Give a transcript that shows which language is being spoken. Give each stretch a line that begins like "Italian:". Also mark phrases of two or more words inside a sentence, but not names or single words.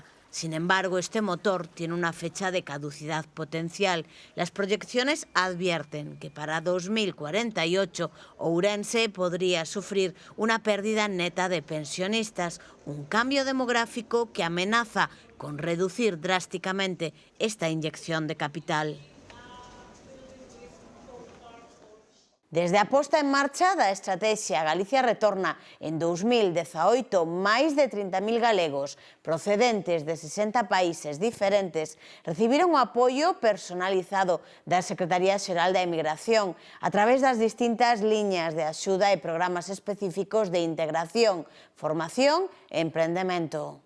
Spanish: Sin embargo, este motor tiene una fecha de caducidad potencial. Las proyecciones advierten que para 2048 Ourense podría sufrir una pérdida neta de pensionistas, un cambio demográfico que amenaza con reducir drásticamente esta inyección de capital.
Galician: Desde a posta en marcha da estrategia Galicia Retorna en 2018, máis de 30.000 galegos procedentes de 60 países diferentes recibiron o apoio personalizado da Secretaría Xeral da Emigración a través das distintas liñas de axuda e programas específicos de integración, formación e emprendemento.